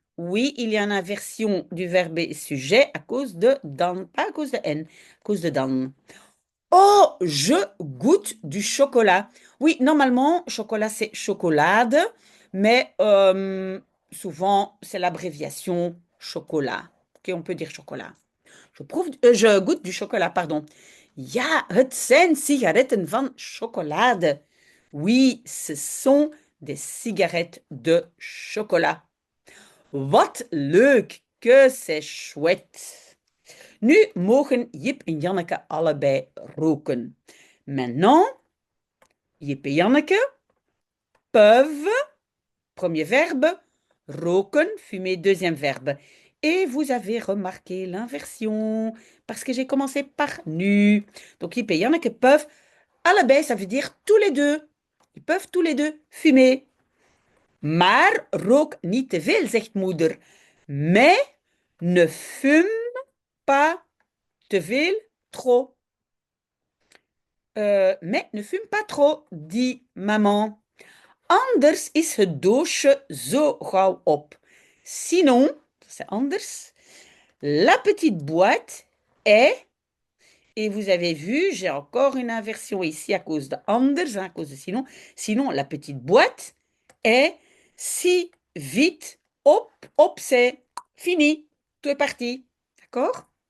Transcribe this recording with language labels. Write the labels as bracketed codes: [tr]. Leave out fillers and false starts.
[fr] Oui, il y a une inversion du verbe sujet à cause de dan, pas à cause de n, à cause de dan. Oh, je goûte du chocolat. Oui, normalement, chocolat, c'est chocolade, mais souvent, c'est l'abréviation chocolat. Ok, on peut dire chocolat. Je goûte du chocolat, pardon. [nl] Ja, het zijn sigaretten van chocolade. [fr] Oui, ce sont des cigarettes de chocolat. [nl] Wat leuk, [fr] que c'est chouette. [nl] Nu mogen Jip en Janneke allebei roken. [fr] Maintenant, Jip et Janneke peuvent, premier verbe, roken, fumer, deuxième verbe. Et vous avez remarqué l'inversion, parce que j'ai commencé par nu. Donc, Jip et Janneke peuvent, allebei, ça veut dire tous les deux. Ils peuvent tous les deux fumer. [nl] Maar rook niet te veel, zegt moeder. [fr] Mais ne fume pas [nl] te veel, [fr] trop. Mais ne fume pas trop, dit maman. [nl] Anders is het doosje zo gauw op. [fr] Sinon, c'est anders, la petite boîte est, et vous avez vu, j'ai encore une inversion ici à cause de anders, hein, à cause de sinon. Sinon, la petite boîte est si vite, hop, c'est fini, tout est parti. D'accord?